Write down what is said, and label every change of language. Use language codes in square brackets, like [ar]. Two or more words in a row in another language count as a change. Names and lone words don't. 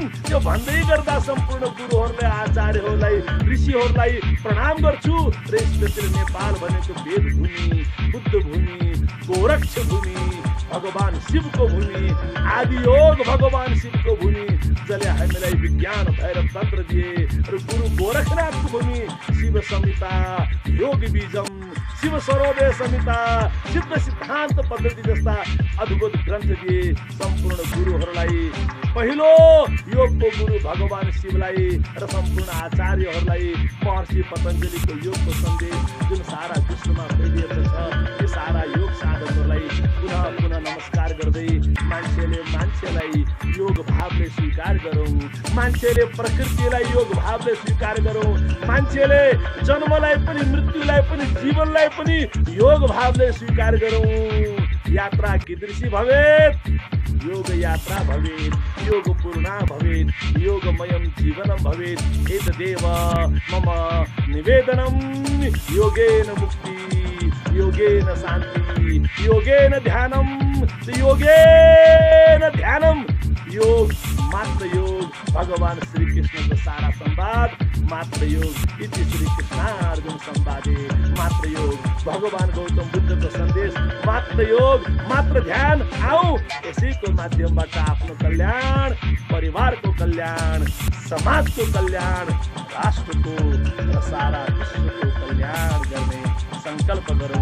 [ne] यो भन्दै गर्दा सम्पूर्ण गुरुहरूलाई, आचार्यहरूलाई, ऋषिहरूलाई प्रणाम गर्छु। र स्पेशली नेपाल भनेको वेद भूमि, बुद्ध भूमि, गोरक्ष भूमि, भगवान शिवको भूमि, आदि योग भगवान शिवको भूमि, जसले हामीलाई विज्ञान भैरव तन्त्र दिए। र गुरु गोरखनाथको भूमि, शिव संहिता, योग बीजम, शिव सरोदय संहिता, सिद्ध सिद्धान्त पद्धति जस्ता अद्भुत ग्रन्थ दिए। सम्पूर्ण गुरुहरूलाई, पहिलो योगको गुरु भगवान शिवलाई र सम्पूर्ण आचार्यहरूलाई महर्षि पतञ्जलिको योगको सन्देश जुन सारा विश्वमा फैलिएको छ, यो सारा योग साधकहरूलाई पुनः पुनः नमस्कार गर्दै मान्छेलाई योग भावले स्वीकार गरौँ, मान्छेले प्रकृतिलाई योग भावले स्वीकार गरौँ, मान्छेले जन्मलाई पनि मृत्युलाई पनि जीवनलाई पनि योग भावले स्वीकार गरौँ। [sa] यात्रा कीदृशी भवेत्? योग यात्रा भवेत्, योग पूर्णा भवेत्, योगमयं जीवनं भवेत्। एतदेव मम निवेदनं। योगेन मुक्ति, योगेन शान्ति, योगेन ध्यानं, योगेन ध्यानं। [ne] योग मात्र योग, भगवान श्री कृष्णको सारा संवाद मात्र योग। [sa] इति श्री कृष्णार्जुन संवादे [ne] मात्र योग, भगवान गौतम बुद्धको सन्देश मात्र योग, मात्र ध्यान। आऊ यसैको माध्यमबाट आफ्नो कल्याण, परिवारको कल्याण, समाजको कल्याण, राष्ट्रको र सारा विश्वको कल्याण गर्ने सङ्कल्प संकल्प गरौँ।